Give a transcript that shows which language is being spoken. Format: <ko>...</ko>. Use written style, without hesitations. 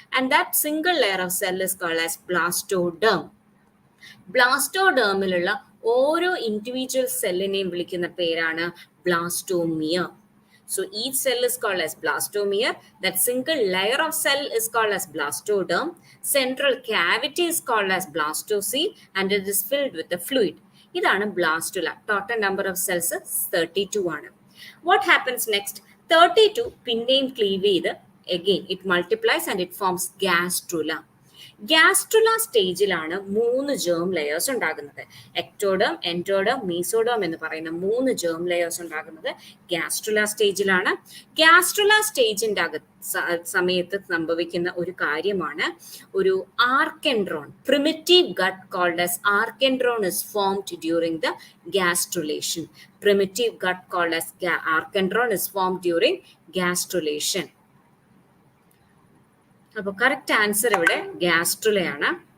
<en>And that single layer of cell is called as blastoderm.</en> <ml>ബ്ലാസ്റ്റോഡേമിലുള്ള ഓരോ individual സെല്ലിനെയും വിളിക്കുന്ന പേരാണ് blastomere.</ml> <en>So each cell is called as blastomer. That single layer of cell is called as blastoderm. Central cavity is called as blastocele, and it is filled with the fluid.</en> <ml>ഇതാണ് blastula.</ml> <en>Total number of cells 32 ആണ്. What happens next? 32</en> <ml>പിന്നെയും Clive ചെയ്ത്</ml> <en>again it multiplies and it forms gastrula.</en> <ml>Gastrula സ്റ്റേജിലാണ് 3 germ layers ഉണ്ടാകുന്നത്. Ectoderm, endoderm, mesoderm എന്ന് പറയുന്ന 3 germ layers ഉണ്ടാകുന്നത് gastrula സ്റ്റേജിലാണ്. ഗ്യാസ്ട്രുല സ്റ്റേജിന്റെ സമയത്ത് സംഭവിക്കുന്ന ഒരു കാര്യമാണ് ഒരു ആർക്കെൻഡ്രോൺ.</ml> <en>Primitive gut called as archenteron is formed during the gastrulation. Primitive gut called as archendron is formed during gastrulation.</en> <ml>അപ്പോൾ കറക്റ്റ് ആൻസർ ഇവിടെ ഗ്യാസ്ട്രുലയാണ്.</ml>